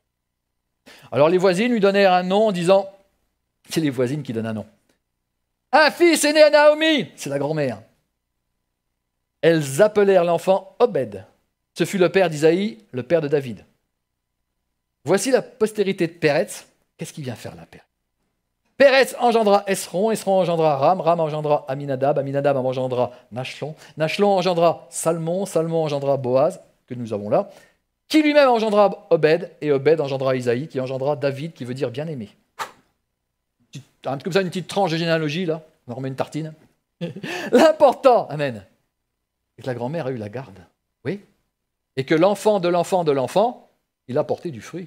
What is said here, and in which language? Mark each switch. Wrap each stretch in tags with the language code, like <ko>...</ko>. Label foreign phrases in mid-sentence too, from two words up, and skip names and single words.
<fr>Alors les voisines lui donnèrent un nom en disant, c'est les voisines qui donnent un nom. Un fils est né à Naomi, c'est la grand-mère. Elles appelèrent l'enfant Obed. Ce fut le père d'Isaïe, le père de David. Voici la postérité de Péretz. Qu'est-ce qu'il vient faire là, Péretz? Péretz engendra Esron, Esron engendra Ram, Ram engendra Aminadab, Aminadab engendra Nachlon, Nachlon engendra Salmon, Salmon engendra Boaz, que nous avons là, qui lui-même engendra Obed, et Obed engendra Isaïe, qui engendra David, qui veut dire bien-aimé. Comme ça, une petite tranche de généalogie, là, on en remet une tartine. L'important, amen, c'est que la grand-mère a eu la garde, oui, et que l'enfant de l'enfant de l'enfant, il a porté du fruit.</fr>